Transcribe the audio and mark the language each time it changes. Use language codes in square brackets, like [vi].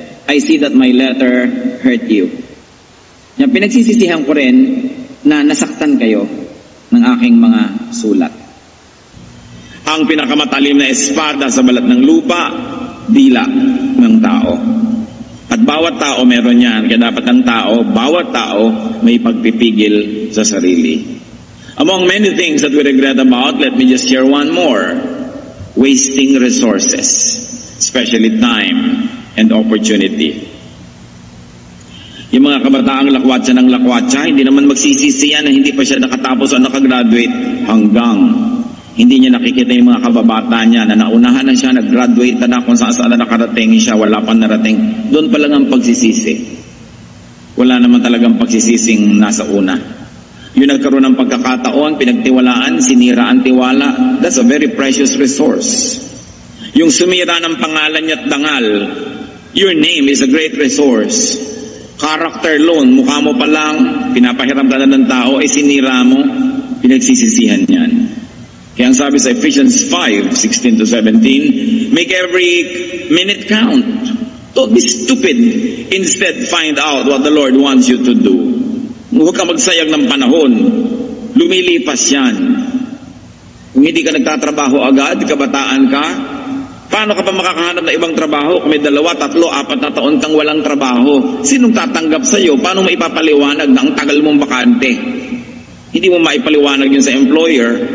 [en] I see that my letter hurt you. [tl] Yan, pinagsisisihan ko rin na nasaktan kayo ng aking mga sulat. Ang pinakamatalim na espada sa balat ng lupa, dila ng tao. At bawat tao meron yan. Kaya dapat ang tao, bawat tao, may pagpipigil sa sarili. [en] Among many things that we regret about, let me just share one more. Wasting resources, especially time and opportunity. [tl] Yung mga kabataang lakwatsa ng lakwatsa, hindi naman magsisisi yan na hindi pa siya nakatapos o nakagraduate hanggang hindi niya nakikita yung mga kababata niya na naunahan na siya, nag-graduate na kung saan na nakarating siya, wala pang narating. Doon pa lang ang pagsisisi. Wala naman talagang pagsisising nasa una. Yung nagkaroon ng pagkakataon, pinagtiwalaan, sinira ang tiwala, [en] that's a very precious resource. [tl] Yung sumira ng pangalan niya at dangal, [en] your name is a great resource. [tl] Character loan, mukha mo pa lang, pinapahiram ka na ng tao, ay sinira mo, pinagsisisihan yan. Kaya ang sabi sa [en] Ephesians 5:16-17, make every minute count. Don't be stupid. Instead, find out what the Lord wants you to do. [tl] Huwag ka magsayang ng panahon. Lumilipas yan. Kung hindi ka nagtatrabaho agad, kabataan ka, paano ka pa makakahanap ng ibang trabaho kung may 2, 3, 4 na taon kang walang trabaho? Sinong tatanggap sa'yo? Paano mo ipapaliwanag na ang tagal mong bakante? Hindi mo maipaliwanag yun sa employer.